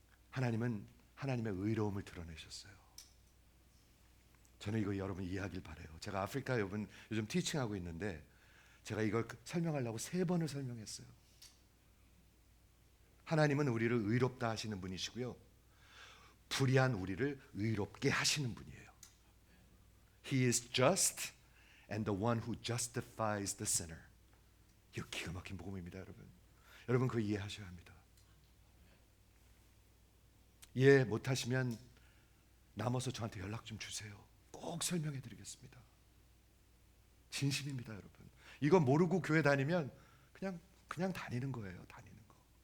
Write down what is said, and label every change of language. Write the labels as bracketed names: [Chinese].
[Korean] 하나님은 하나님의 의로움을 드러내셨어요. 저는 이거 여러분 이해하길 바라요. 제가 아프리카 요즘 티칭하고 있는데 제가 이걸 설명하려고 3번을 설명했어요. 하나님은 우리를 의롭다 하시는 분이시고요, 불의한 우리를 의롭게 하시는 분이에요. [English] He is just and the one who justifies the sinner. [Korean] 이거 기가 막힌 복음입니다, 여러분. 여러분 그거 이해하셔야 합니다. 이해 못하시면 남아서 저한테 연락 좀 주세요. 꼭 설명해 드리겠습니다. 진심입니다, 여러분. 이거 모르고 교회 다니면 그냥 다니는 거예요. 다니는 거.